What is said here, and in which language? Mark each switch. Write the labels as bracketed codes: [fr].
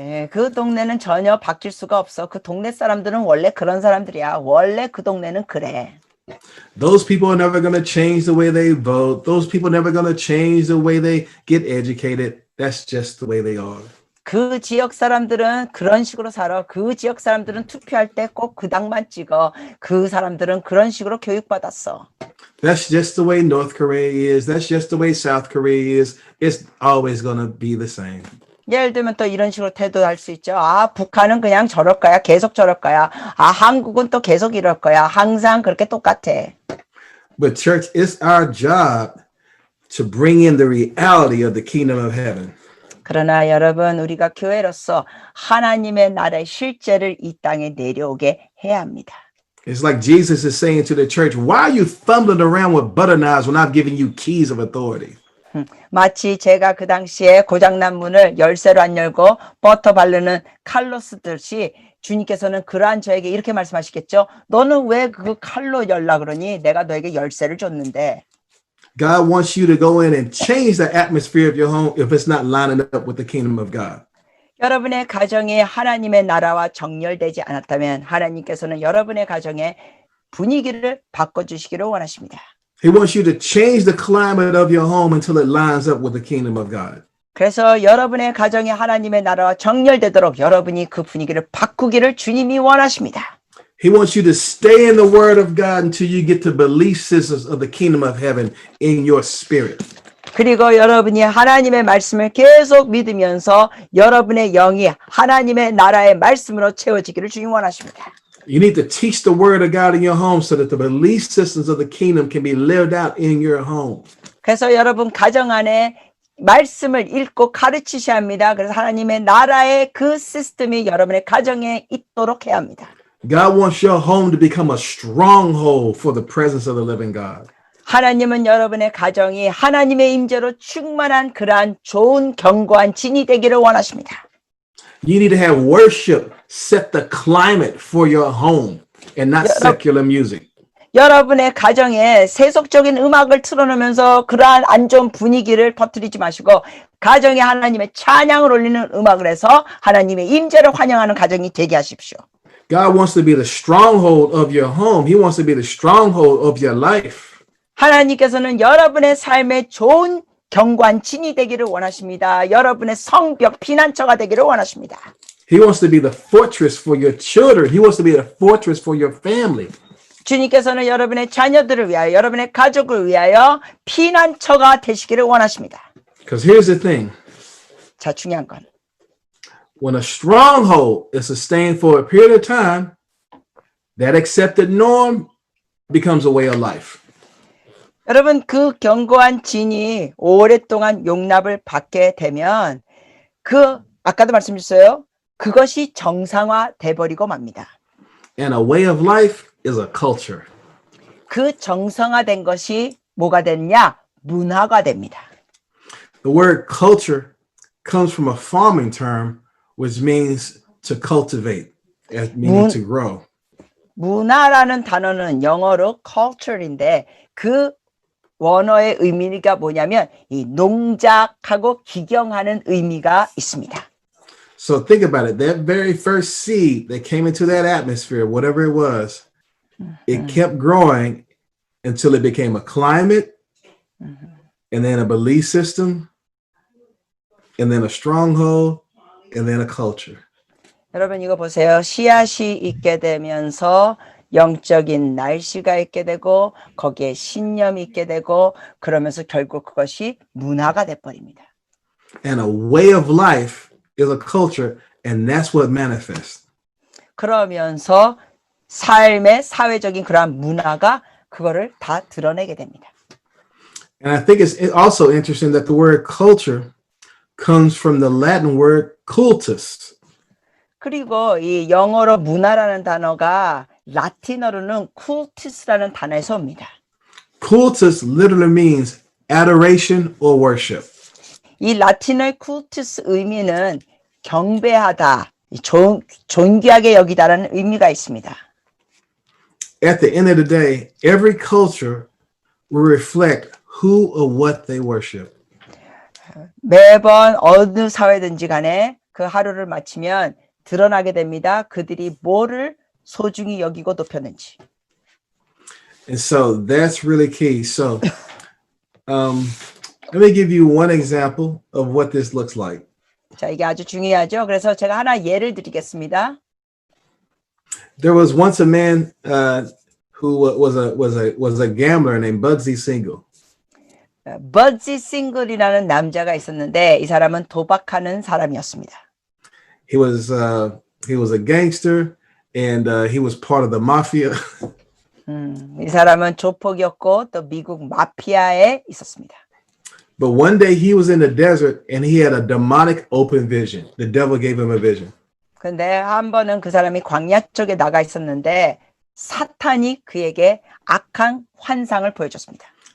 [ko] 그 동네는 전혀 바뀔 수가 없어. 그 동네 사람들은 원래 그런 사람들이야. 원래 그 동네는 그래. [en] Those people are never going to change the way they vote. Those people are never going to change the way they get educated. That's just the way they are. [ko] 그 지역 사람들은 그런 식으로 살아. 그 지역 사람들은 투표할 때 꼭 그 당만 찍어. 그 사람들은 그런 식으로 교육받았어. [en] That's just the way North Korea is. That's just the way South Korea is. It's always going to be the same. [ko] 예를 들면 또 이런 식으로 태도할 수 있죠. 북한은 그냥 저럴 거야. 계속 저럴 거야. 한국은 또 계속 이럴 거야. 항상 그렇게 똑같아. [en] But church, it's our job to bring in the reality of the kingdom of heaven. [ko] 그러나 여러분, 우리가 교회로서 하나님의 나라의 실제를 이 땅에 내려오게 해야 합니다. [en] It's like Jesus is saying to the church, why are you fumbling around with butter knives when I've given you keys of authority? [ko] 마치 제가 그 당시에 고장난 문을 열쇠로 안 열고 버터 바르는 칼로 쓰듯이 주님께서는 그러한 저에게 이렇게 말씀하시겠죠. 너는 왜 그 칼로 열라 그러니? 내가 너에게 열쇠를 줬는데. [en] God wants you to go in and change the atmosphere of your home if it's not lining up with the kingdom of God. [ko] 여러분의 가정이 하나님의 나라와 정렬되지 않았다면 하나님께서는 여러분의 가정의 분위기를 바꿔주시기를 원하십니다. [en] He wants you to change the climate of your home until it lines up with the kingdom of God. [ko] 그래서 여러분의 가정이 하나님의 나라와 정렬되도록 여러분이 그 분위기를 바꾸기를 주님이 원하십니다. [en] He wants you to stay in the word of God until you get the belief systems of the kingdom of heaven in your spirit. [ko] 그리고 여러분이 하나님의 말씀을 계속 믿으면서 여러분의 영이 하나님의 나라의 말씀으로 채워지기를 주님 원하십니다. [en] You need to teach the word of God in your home so that the belief systems of the kingdom can be lived out in your home. [ko] 그래서 여러분 가정 안에 말씀을 읽고 가르치셔야 합니다. 그래서 하나님의 나라의 그 시스템이 여러분의 가정에 있도록 해야 합니다. [en] God wants your home to become a stronghold for the presence of the living God. [ko] 하나님은 여러분의 가정이 하나님의 임재로 충만한 그러한 좋은 견고한 진이 되기를 원하십니다. [en] You need to have worship set the climate for your home and not secular music. [ko] 여러분의 가정에 세속적인 음악을 틀어놓으면서 그러한 안 좋은 분위기를 퍼뜨리지 마시고 가정에 하나님의 찬양을 올리는 음악을 해서 하나님의 임재를 환영하는 가정이 되게 하십시오. [en] God wants to be the stronghold of your home. He wants to be the stronghold of your life. [ko] 하나님께서는 여러분의 삶에 좋은 견고한 진이 되기를 원하십니다. 여러분의 성벽 피난처가 되기를 원하십니다. [en] He wants to be the fortress for your children. He wants to be the fortress for your family. [ko] 주님께서는 여러분의 자녀들을 위하여 여러분의 가족을 위하여 피난처가 되시기를 원하십니다. [en] Because here's the thing. [ko] 자, 중요한 건 [en] When a stronghold is sustained for a period of time, that accepted norm becomes a way of life. [ko] 여러분 그 견고한 진이 오랫동안 용납을 받게 되면 아까도 말씀드렸어요. 그것이 정상화 돼버리고 맙니다. And a way of life is a culture. 그 정상화된 것이 뭐가 됐냐? 문화가 됩니다. [en] The word culture comes from a farming term which means to cultivate, meaning to grow. [ko] 문화라는 단어는 영어로 culture인데 그 원어의 의미가 뭐냐면 이 농작하고 기경하는 의미가 있습니다. [en] So think about it. That very first seed that came into that atmosphere, whatever it was, it kept growing until it became a climate, and then a belief system, and then a stronghold, and then a culture. [ko] 여러분 이거 보세요. 씨앗이 있게 되면서 영적인 날씨가 있게 되고 거기에 신념이 있게 되고 그러면서 결국 그것이 문화가 돼버립니다. [en] And a way of life is a culture, and that's what manifests. [ko] 그러면서 삶의 사회적인 그러한 문화가 그거를 다 드러내게 됩니다. [en] And I think it's also interesting that the word culture comes from the Latin word cultus. [ko] 그리고 이 영어로 문화라는 단어가 라틴어로는 cultus라는 단어에서 옵니다. [en] Cultus literally means adoration or worship. [ko] 이 라틴어의 cultus 의미는 경배하다, 존귀하게 여기다라는 의미가 있습니다. [en] At the end of the day, every culture will reflect who or what they worship. [ko] 매번 어느 사회든지 간에 그 하루를 마치면 드러나게 됩니다. 그들이 뭐를 소중히 여기고 높였는지. [en] And so that's really key. So let me give you one example of what this looks like. [ko] 자, 이게 아주 중요하죠. 그래서 제가 하나 예를 드리겠습니다. [en] There was once a man who was a gambler named Bugsy Siegel. [ko] 버지 싱글이라는 남자가 있었는데 이 사람은 도박하는 사람이었습니다. [en] He was a gangster and he was part of the mafia. [ko] 이 사람은 조폭이었고 또 미국 마피아에 있었습니다. [en] But one day he was in the desert and he had a demonic open vision. The devil gave him a vision. [ko] 근데 한 번은 그 사람이 광야 쪽에 나가 있었는데 사탄이 그에게 악한 환상을 보여줬습니다.